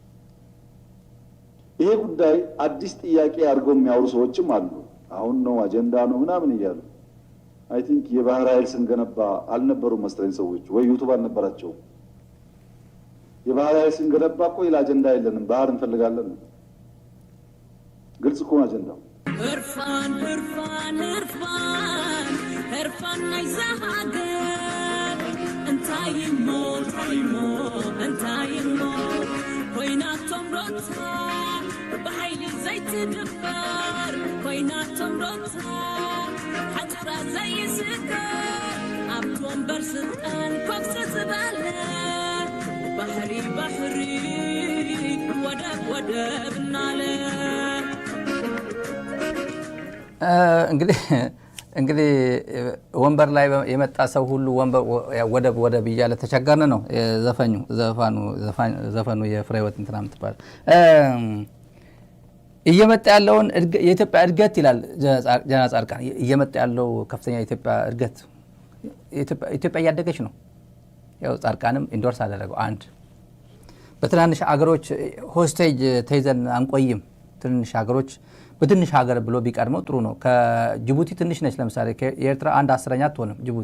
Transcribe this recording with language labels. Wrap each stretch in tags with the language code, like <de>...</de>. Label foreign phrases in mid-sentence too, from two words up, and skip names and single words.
<am>ይሄ ጉዳይ አዲስ ጥያቄ አድርገው የሚያወሩ ሰዎችም አሉ። አሁን ነው አጀንዳ ነው ምናምን እያሉ</am> <en>I think</en> <am>የባህር ኃይል ስንገነባ አልነበሩም መሰለኝ ሰዎች፣ ወይ ዩቱብ አልነበራቸውም። የባህር ኃይል ስንገነባ እኮ ሌላ አጀንዳ የለንም፣ ባህር እንፈልጋለን። ግልጽ እኮ አጀንዳው</am> <ti>እርፋን ናይዛሃገር እንታይሞ ኮይናቶም ሮታ በኃይሊ ዘይትድፈር ኮይናቶም ሮታ ሓጭራ ዘይስከር ኣብቲ ወንበር ስልጣን ኮብሰ ዝበለ ባሕሪ ወደብ እናለ</ti> <am>እንግዲህ ወንበር ላይ የመጣ ሰው ሁሉ ወደብ እያለ ተቸገርን ነው ዘፈኑ የፍሬህይወት እንትና የምትባል እየመጣ ያለውን የኢትዮጵያ እድገት ይላል ጀነራል ጻድቃን። እየመጣ ያለው ከፍተኛ የኢትዮጵያ እድገት ኢትዮጵያ እያደገች ነው። ያው ጻድቃንም ኢንዶርስ አደረገው። አንድ በትናንሽ አገሮች ሆስቴጅ ተይዘን አንቆይም። ትንንሽ ሀገሮች በትንሽ ሀገር ብሎ ቢቀድመው ጥሩ ነው። ከጅቡቲ ትንሽ ነች። ለምሳሌ የኤርትራ 1/10 አትሆንም</am>